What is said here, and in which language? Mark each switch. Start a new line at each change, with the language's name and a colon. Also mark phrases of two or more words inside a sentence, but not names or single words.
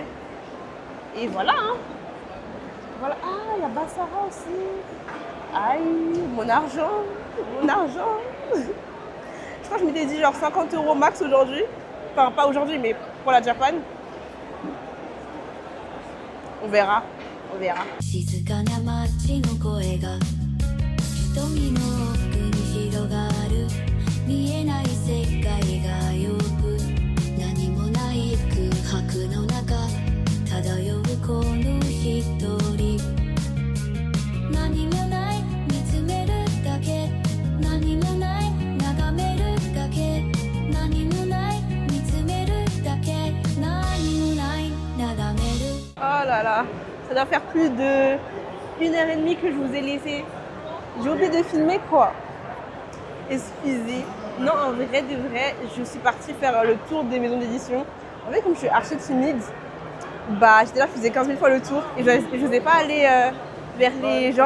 French: Et voilà, hein. Voilà. Ah, il y a Bassara aussi. Aïe, mon argent. Mon argent. Je crois que je m'étais dit genre 50 € max aujourd'hui. Enfin, pas aujourd'hui, mais pour la Japan. On verra. On verra.
Japanese: 静かな街の声が瞳の奥に広がる見えない世界がよく何もない空白の中漂うこの一人何もない見つめるだけ何もない眺めるだけ何もない見つめるだけ何もない眺める
French: Oh là là, ça doit faire plus de 1h30 que je vous ai laissé. J'ai oublié de filmer quoi. Excusez. Non, en vrai de vrai, je suis partie faire le tour des maisons d'édition. En fait, comme je suis archi timide, bah j'étais là, je faisais 15 000 fois le tour et je n'osais pas aller vers les gens.